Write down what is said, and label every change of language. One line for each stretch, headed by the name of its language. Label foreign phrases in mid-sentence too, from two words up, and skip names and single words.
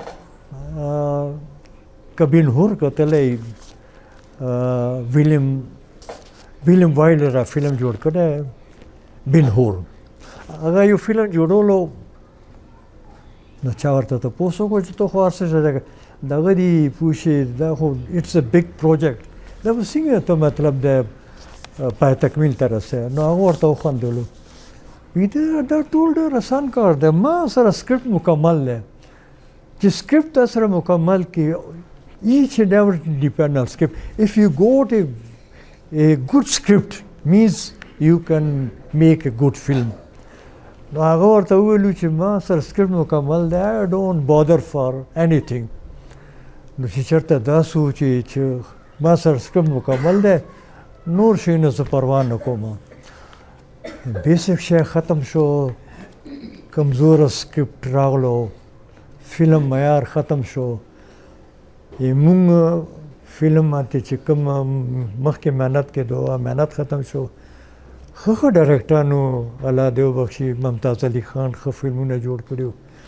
Pashto: که بن هور کتلی ویلیم وایلر فلم جوړ کړی بن هور هغه یو فلم جوړولو نو چا ورته تپوس وکړو چې ته خو هر څه دغه دي پوه شي دا خو
English: it's a big project
Pashto: دا به څنګه ته مطلب دی پای تکمیل ته رسې نو هغه ورته وخندلو دا ټول ډېر اسان کار دی ما سره سکرپټ مکمل دی چې سکرپټ تا سره مکمل کړي
English: each and every depend on script if you got a good script means you can make a good film
Pashto: نو هغه ورته وویلو چې ما سره سکرپټ مکمل دی
English: I don't bother for anything
Pashto: نو چې چېرته دا سوچي چې ما سره سکرپټ مکمل دی نور شیونه زه پروا نه کوم بیسک شی ختم شو کمزوره سکرپټ راغلو فلم معیار ختم شو مونږ فلم باندې چې کوم مخکې محنت کېدو محنت ختم شو ښه ډایرکټرانو الله دې وبخښي ممتاز علي خان ښه فلمونه جوړ کړي وو